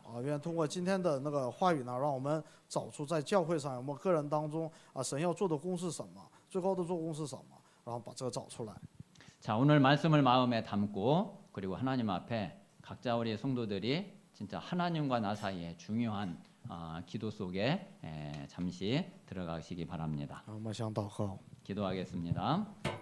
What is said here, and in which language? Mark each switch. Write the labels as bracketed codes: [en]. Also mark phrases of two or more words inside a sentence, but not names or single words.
[zh] 愿通过今天的那个话语呢，让我们找出在教会上我们个人当中神要做的工是什么，最高的做工是什么，然后把这个找出来。 [ko] 자, 오늘 말씀을 마음에 담고 그리고 하나님 앞에 각자 우리 성도들이 진짜 하나님과 나 사이에 중요한 기도 속에 잠시 들어가시기 바랍니다. [zh] 我们想祷告。 [ko] 기도하겠습니다.